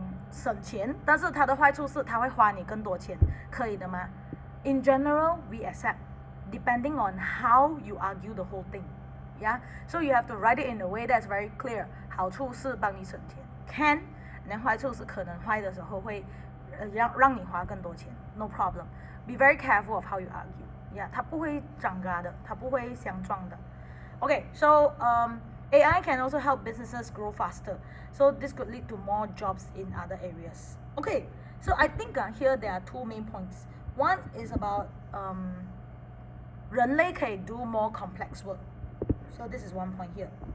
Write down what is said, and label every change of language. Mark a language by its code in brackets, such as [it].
[zh] 省钱，但是它的坏处是它会花你更多钱，可以的吗？ [en] In general, we accept, depending on how you argue the whole thing. Yeah, so you have to write it in a way that's very clear. [zh] 好处是帮你省钱 ， [en] can， [zh] 然后坏处是可能坏的时候会让你花更多钱 ， [en] no problem. Be very careful of how you argue. Yeah， [zh] 它不会涨价的，它不会相撞的。 [en] Okay, so AI can also help businesses grow faster. So this could lead to more jobs in other areas. Okay, so I think here there are two main points. One is about [zh] 人类可以 [en] do more complex work. So this is one point here.